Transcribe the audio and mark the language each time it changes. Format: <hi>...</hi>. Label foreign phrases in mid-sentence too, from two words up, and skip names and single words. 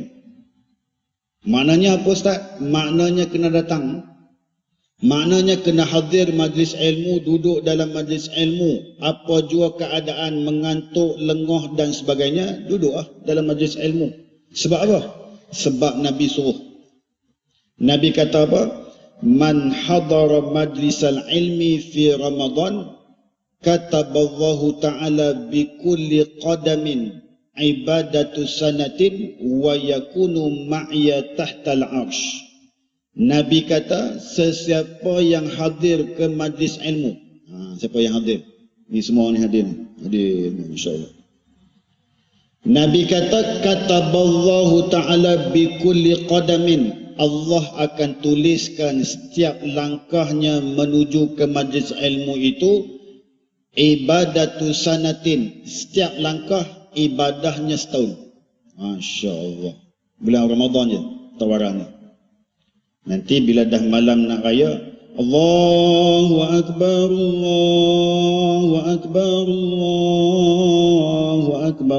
<ms>Maknanya apa Ustaz? Maknanya kena datang. Maknanya kena hadir majlis ilmu, duduk dalam majlis ilmu. Apa jua keadaan mengantuk, lengah dan sebagainya, duduklah dalam majlis ilmu. Sebab apa? Sebab Nabi suruh. Nabi kata apa?</ms> <ar>من حضر مجلس العلم في رمضان كتب الله تعالى بكل قدم عبادة سنة ويكون معي تحت العرش.</ar> <ms>Nabi kata, sesiapa yang hadir ke majlis ilmu, siapa yang hadir? Ni semua ni hadir. Hadir, insyaAllah. Nabi kata,</ms> <ar>كتب الله تعالى بكل قدم,</ar> <ms>Allah akan tuliskan setiap langkahnya menuju ke majlis ilmu itu</ms> <ar>عبادة سنة,</ar> <ms>setiap langkah ibadahnya setahun.</ms> <ar>ما شاء الله.</ar> <ms>Bulan Ramadan je tawarannya. Nanti bila dah malam nak raya,</ms> <ar>الله أكبر، الله أكبر، الله أكبر.</ar>